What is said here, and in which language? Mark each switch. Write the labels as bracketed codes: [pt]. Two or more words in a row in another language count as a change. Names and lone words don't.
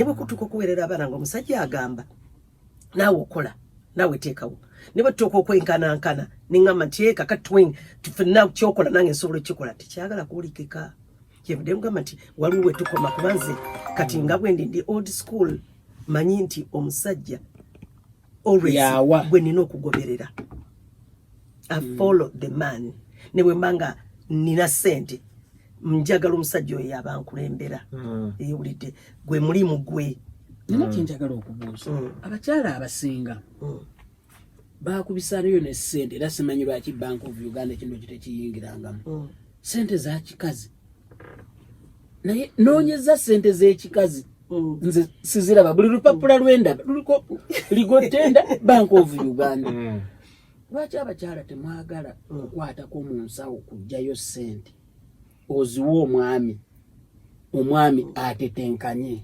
[lg] bwe kutuuka okuweerera abaana ng'omusajja agamba naawe okola naawe teekawo ne bwe tutuuka okwenkanankana neŋŋamba nti kakati ffenna kyokola nange nsobola ekikola tekyagala kuwulikika kyevudde mugamba nti waliwo we tukoma kubanze kati nga bwe ndi [en] old school [lg] manyi nti omusajja always bwe nina okugoberera [en] I follow the man. [lg] Ne bwe mbanga nina sente njagala omusajja oyo abankulembera ewulidde gwe mulimu gwe nina kyenjagala okubuuza abakyala abasinga baakubisanayo ne ssente era simanyi lwaki Bank of Uganda kino kitekiyingirangamu sente za kikazi naye noonyeza sente z'ekikazi nze siziraba buli lupapula lw'endaba luliko ligotenda Bank of Uganda lwaki abakyala temwagala okukwatako mu nsawo kujjayo ssente oziwa omwami atetenkanye